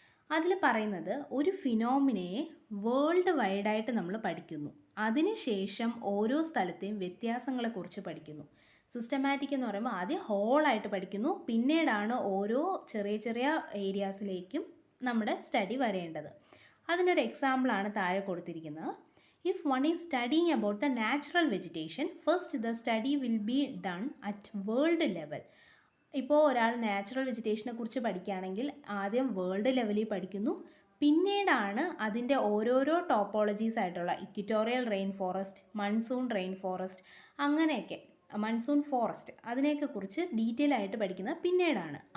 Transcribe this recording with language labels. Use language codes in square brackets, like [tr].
[ml] അതിൽ പറയുന്നത് ഒരു ഫിനോമിനയെ വേൾഡ് വൈഡായിട്ട് നമ്മൾ പഠിക്കുന്നു, അതിനുശേഷം ഓരോ സ്ഥലത്തെയും വ്യത്യാസങ്ങളെക്കുറിച്ച് പഠിക്കുന്നു. സിസ്റ്റമാറ്റിക് എന്ന് പറയുമ്പോൾ ആദ്യം ഹോളായിട്ട് പഠിക്കുന്നു, പിന്നീടാണ് ഓരോ ചെറിയ ചെറിയ ഏരിയാസിലേക്കും നമ്മുടെ സ്റ്റഡി വരേണ്ടത്. അതിനൊരു എക്സാമ്പിളാണ് താഴെ കൊടുത്തിരിക്കുന്നത്. [en] If one is studying about the natural vegetation, first the study will be done at world level. [ml] ഇപ്പോൾ ഒരാൾ നാച്ചുറൽ വെജിറ്റേഷനെ കുറിച്ച് പഠിക്കുകയാണെങ്കിൽ ആദ്യം വേൾഡ് ലെവലിൽ പഠിക്കുന്നു, പിന്നീടാണ് അതിൻ്റെ ഓരോരോ ടോപ്പോളജീസ് ആയിട്ടുള്ള equatorial rain forest, monsoon rain forest, അങ്ങനെയൊക്കെ മൺസൂൺ ഫോറസ്റ്റ്, അതിനെയൊക്കെ കുറിച്ച് ഡീറ്റെയിൽ ആയിട്ട് പഠിക്കുന്നത് പിന്നീടാണ്.